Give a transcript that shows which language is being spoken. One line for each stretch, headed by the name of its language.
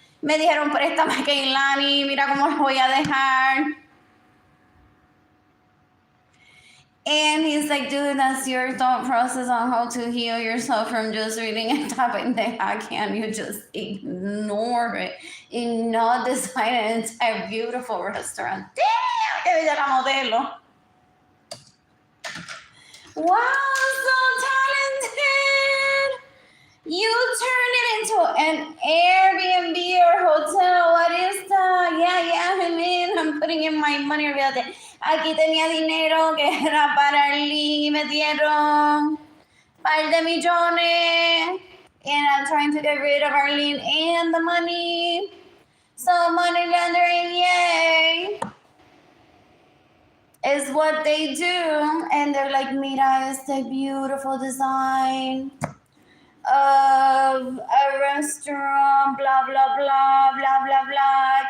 Spanish: Me dijeron, préstame a Keilany, mira cómo lo voy a dejar.
English: And he's like, dude, that's your thought process on how to heal yourself from just reading
Spanish: esta pendeja.
English: Can you just ignore it and not design an entire beautiful restaurant?
Spanish: Damn, que bella la modelo.
English: Wow, so talented. You turned it into an Airbnb or hotel. What is that? Yeah, I'm in. I'm putting in my money.
Spanish: Olvídate. Aquí tenía dinero que era para Arlene y me dieron par de millones.
English: And I'm trying to get rid of Arlene and the money. So money laundering, yay. Is what they do. And they're like,
Spanish: mira este
English: beautiful design of a restaurant, blah, blah, blah, blah, blah, blah.